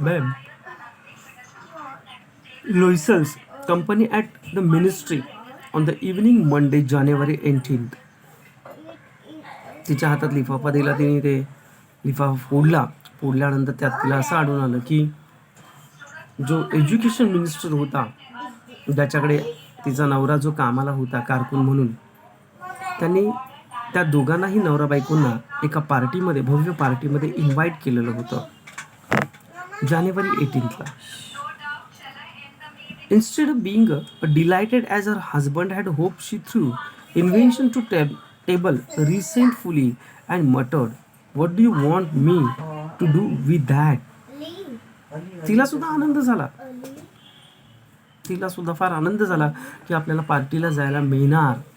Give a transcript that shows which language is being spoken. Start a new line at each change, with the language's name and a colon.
English: Ma'am Loisel's company at the ministry on the evening Monday, January 18th."
Marathi: तिच्या हातात लिफाफा दिला. तिने ते लिफाफा फोडल्यानंतर त्यात तिला असं आढळून आलं की जो एज्युकेशन मिनिस्टर होता, ज्याच्याकडे तिचा नवरा जो कामाला होता कारकून म्हणून, त्यांनी त्या दोघांनाही नवरा बायकोंना एका पार्टीमध्ये, भव्य पार्टीमध्ये इन्व्हाइट केलेलं होतं जानेवारी 18ला.
English: Instead of being delighted as her husband had hoped, she threw invention to table resentfully and muttered, "What do you want me to do with that?"
Marathi: तिला सुद्धा आनंद झाला. तिला सुद्धा फार आनंद झाला की आपल्याला पार्टीला जायला मिळणार.